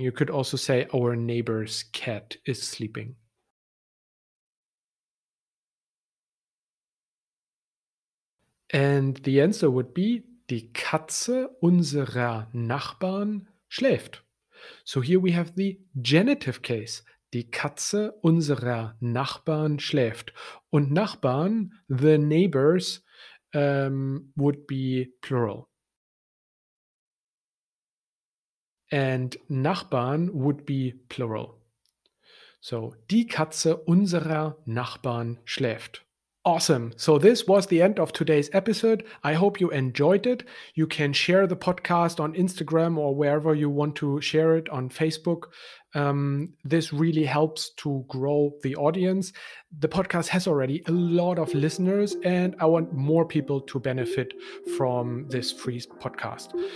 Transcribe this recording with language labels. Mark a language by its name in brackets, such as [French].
[English] You could also say our neighbor's cat is sleeping. And the answer would be, [German] die Katze unserer Nachbarn schläft. [English] So here we have the genitive case. [German] Die Katze unserer Nachbarn schläft. [English] Und Nachbarn, the neighbors, would be plural. And Nachbarn would be plural. [German] So, die Katze unserer Nachbarn schläft. [English] Awesome. So this was the end of today's episode. I hope you enjoyed it. You can share the podcast on Instagram or wherever you want to share it, on Facebook. This really helps to grow the audience. The podcast has already a lot of listeners, and I want more people to benefit from this free podcast.